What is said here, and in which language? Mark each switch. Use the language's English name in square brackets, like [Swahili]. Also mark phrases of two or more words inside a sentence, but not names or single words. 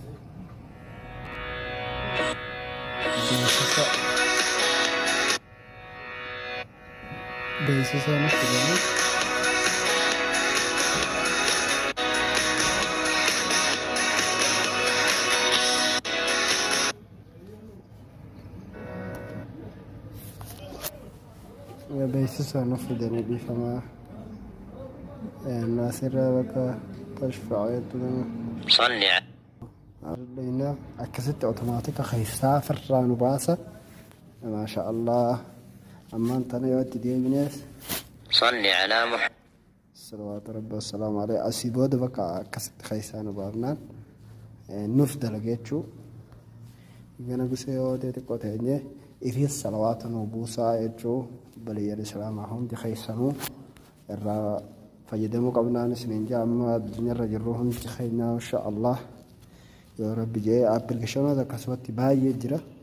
[Oromo] beeksisa nutti galu beeksisa nuuf fidanii dhiifamaa naasirraa bakka tashfaaceetu [Arabic] صلي [Oromo] ardayna akkasitti otomaatika keessaa firraa nu baasa [Arabic] ما شاء الله [Oromo] ammaan tana yoo itti deebinees [Arabic] صلي على محمد صلوات ربي والسلام عليه [Oromo] asii booda bakka akkasitti keessaa nu baafnaan nuuf dalageechuu gana gusee yoo xiqqoo teenye ifiis salawaata nu buusaa jechuu baliyyan islaamaa hundi keessanuu irraa fayyadamuu qabnaan isiniin jaa amma addunyarra jirru hundi keenyaa [Arabic] إن شاء الله [Oromo] yoo rabbi jee appilikeeshinoota akkasumatti baay'ee jira